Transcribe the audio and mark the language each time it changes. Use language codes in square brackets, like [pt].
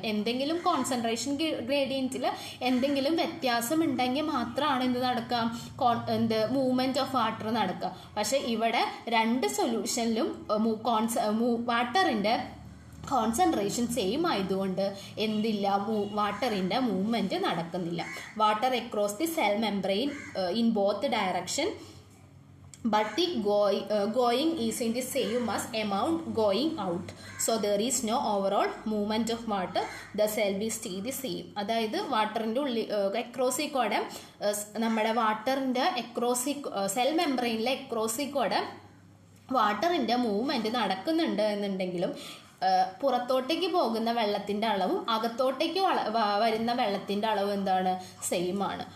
[ml] എന്തെങ്കിലും കോൺസെൻട്രേഷൻ ഗ്രേഡിയൻറ്റിൽ എന്തെങ്കിലും വ്യത്യാസം ഉണ്ടെങ്കിൽ മാത്രമാണ് എന്ത് നടക്കുക? മൂവ്മെൻറ്റ് ഓഫ് വാട്ടർ നടക്കുക. പക്ഷേ ഇവിടെ രണ്ട് സൊല്യൂഷനിലും വാട്ടറിൻ്റെ കോൺസെൻട്രേഷൻ സെയിം ആയതുകൊണ്ട് എന്തില്ല? വാട്ടറിൻ്റെ മൂവ്മെൻറ്റ് നടക്കുന്നില്ല. Water across the cell membrane in both direction, [en] but the going is in the same as amount going out, so there is no overall movement of water, the cell will stay the same. [ml] അതായത് വാട്ടറിൻ്റെ ഉള്ളിൽ എക്രോസിക്കോടെ നമ്മുടെ വാട്ടറിൻ്റെ cell മെംബ്രെയിനിലെ എക്രോസിക്കോടെ വാട്ടറിൻ്റെ movement നടക്കുന്നുണ്ട് എന്നുണ്ടെങ്കിലും പുറത്തോട്ടേക്ക് പോകുന്ന വെള്ളത്തിൻ്റെ അളവും അകത്തോട്ടേക്ക് വരുന്ന വെള്ളത്തിൻ്റെ അളവും എന്താണ്? സെയിം ആണ്.